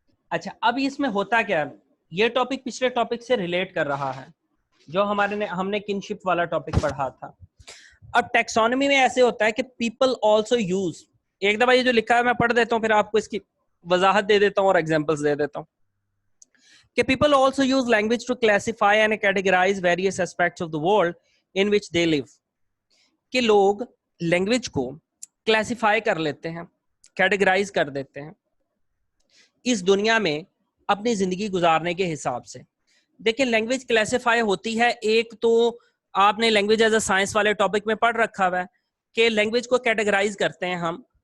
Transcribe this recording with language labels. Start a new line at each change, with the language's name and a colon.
Urdu: اچھا، اب اس میں ہوتا کیا ہے، یہ ٹاپک پچھلے ٹاپک سے ریلیٹ کر رہا ہے جو ہم نے کنشپ والا ٹاپک پڑھا تھا. اب ٹیکسونمی میں ایسے ہوتا ہے کہ
English: people also use,
Urdu: ایک دفعہ یہ جو لکھا ہے میں پڑھ دیتا ہوں، پھر آپ کو اس کی وضاحت دے دیتا ہوں اور ایگزامپلس دے دیتا ہوں.
English: کہ people also use language to classify and categorize various aspects of the world in which they live.
Urdu: کہ لوگ لینگویج کو کلاسیفائی کر لیتے ہیں، کیٹیگرائز کر دیتے ہیں اس دنیا میں اپنی زندگی گزارنے کے حساب سے. دیکھیں لینگویج کلاسیفائی ہوتی ہے، ایک تو آپ نے لینگویج ایز اے سائنس والے ٹاپک میں پڑھ رکھا ہوا ہے کہ لینگویج کو کیٹیگرائز کرتے ہیں ہم.